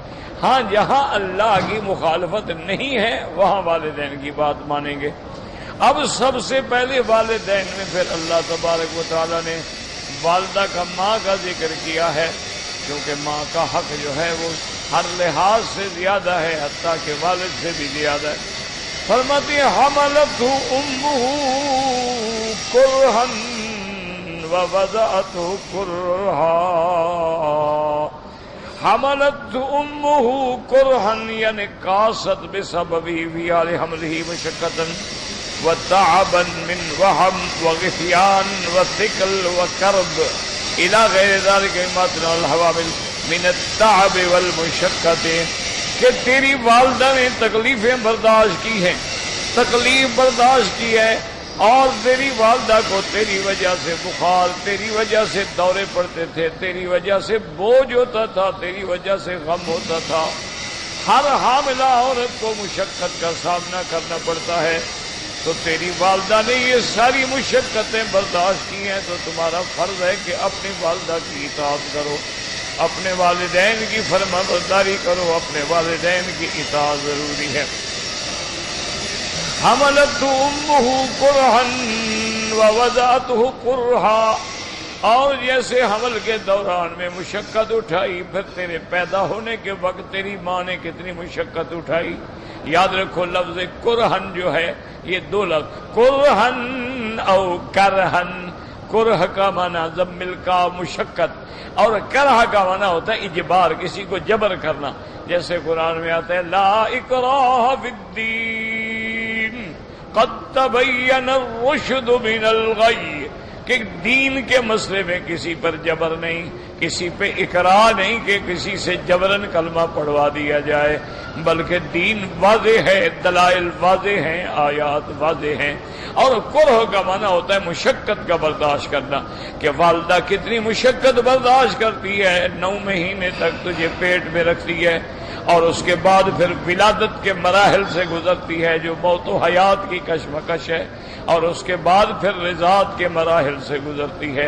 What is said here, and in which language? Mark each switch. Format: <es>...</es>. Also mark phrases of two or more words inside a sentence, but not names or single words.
<ur>ہاں جہاں اللہ کی مخالفت نہیں ہے وہاں والدین کی بات مانیں گے. اب سب سے پہلے والدین میں پھر اللہ تبارک و تعالی نے والدہ کا ماں کا ذکر کیا ہے، کیونکہ ماں کا حق جو ہے وہ ہر لحاظ سے زیادہ ہے، حتیٰ کہ والد سے بھی زیادہ ہے. فرماتی ہے</ur> <ar>حملتہ امہ کرہا ووضعتہ کرہا، حملتہ امہ کرہا یعنی کاست بسببہ فی حال حملہ مشقۃ وتعبا من وہم وغثیان وثقل وکرب الى غیر ذلک مما تنال الحوامل من التعب والمشقۃ،</ar> <ur>کہ تیری والدہ نے تکلیفیں برداشت کی ہیں، تکلیف برداشت کی ہے، اور تیری والدہ کو تیری وجہ سے بخار، تیری وجہ سے دورے پڑتے تھے، تیری وجہ سے بوجھ ہوتا تھا، تیری وجہ سے غم ہوتا تھا۔ ہر حاملہ عورت کو مشقت کا سامنا کرنا پڑتا ہے، تو تیری والدہ نے یہ ساری مشقتیں برداشت کی ہیں، تو تمہارا فرض ہے کہ اپنی والدہ کی اطاعت کرو، اپنے والدین کی فرما برداری کرو، اپنے والدین کی اطاعت ضروری ہے۔</ur> <ar>حملت امہ کرہا ووضعتہ کرہا،</ar> <ur>اور جیسے حمل کے دوران میں مشقت اٹھائی، پھر تیرے پیدا ہونے کے وقت تیری ماں نے کتنی مشقت اٹھائی۔ یاد رکھو لفظ کرہن جو ہے یہ دو لفظ، کرہن او کرہن، کرہ کا معنی ضمل کا مشقت، اور کرہ کا معنی ہوتا ہے اجبار، کسی کو جبر کرنا، جیسے قرآن میں آتا ہے</ur> <ar>لا اکراہ فی الدین قد تبین الرشد من الغی،</ar> <ur>کہ دین کے مسئلے میں کسی پر جبر نہیں، کسی پہ اکراہ نہیں کہ کسی سے جبرن کلمہ پڑھوا دیا جائے، بلکہ دین واضح ہے، دلائل واضح ہیں، آیات واضح ہیں۔ اور کرہ کا معنی ہوتا ہے مشقت کا برداشت کرنا، کہ والدہ کتنی مشقت برداشت کرتی ہے، 9 مہینے تک تجھے پیٹ میں رکھتی ہے، اور اس کے بعد پھر ولادت کے مراحل سے گزرتی ہے جو موت و حیات کی کشمکش ہے، اور اس کے بعد پھر رضاعت کے مراحل سے گزرتی ہے۔</ur>